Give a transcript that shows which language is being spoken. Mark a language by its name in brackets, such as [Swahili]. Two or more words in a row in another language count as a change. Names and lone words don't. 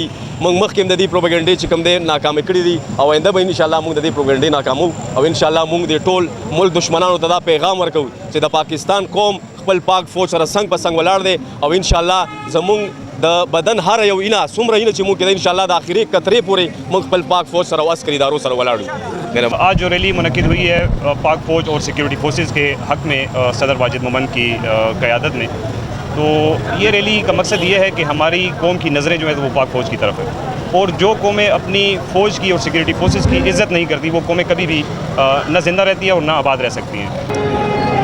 [Pashto] موږ مخکې هم د دې پروپیګنډې چې کم دی ناکامې کړي دي او آینده به انشاءالله موږ د دې پروپیګنډې ناکامو او انشاءالله موږ د ټول ملک دشمنانو ته دا پیغام ورکوو چې د پاکستان قوم خپل پاک فوج سره څنګ په څنګ ولاړ دی او انشاءالله زموږ د بدن هر یو اینه څومره اینه چې موږ کېدای انشاءالله د آخري قطرې پورې موږ خپل پاک فوج سره او عسکري ادارو سره ولاړ یو۔ [Urdu] آج جو ریلی منعقد ہوئی ہے پاک فوج اور [English] security forces [Urdu] کے حق میں صدر واجد مومند کی قیادت میں، تو یہ ریلی کا مقصد یہ ہے کہ ہماری قوم کی نظریں جو ہیں وہ پاک فوج کی طرف ہے، اور جو قومیں اپنی فوج کی اور [English] security forces [Urdu] کی عزت نہیں کرتی وہ قومیں کبھی بھی نہ زندہ رہتی ہیں اور نہ آباد رہ سکتی ہیں۔